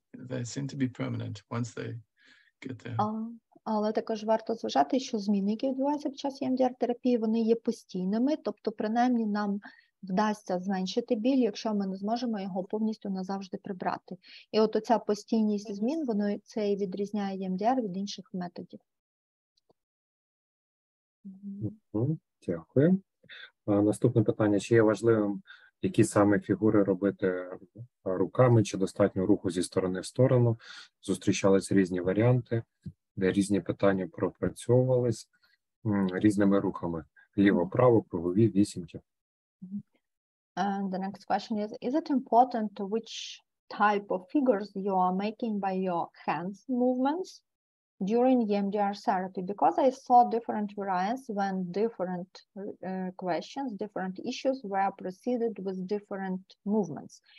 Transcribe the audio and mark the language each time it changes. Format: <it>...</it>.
<en>They seem to be permanent once they get there.</en> <uk>Але також варто зважати, що зміни, які відбуваються під час EMDR-терапії, вони є постійними, тобто принаймні нам вдасться зменшити біль, якщо ми не зможемо його повністю назавжди прибрати. І от оця постійність змін, воно це і відрізняє EMDR від інших методів. Дякую. Наступне питання. Чи є важливим, які саме фігури робити руками, чи достатньо руху зі сторони в сторону? Зустрічались різні варіанти, де різні питання пропрацьовувались різними рухами. Ліво-право, кругові, вісімки.</uk> <en>And the next question is it important which type of figures you are making by your hands movements during EMDR therapy? Because I saw different variants when different questions, different issues were preceded with different movements.</en>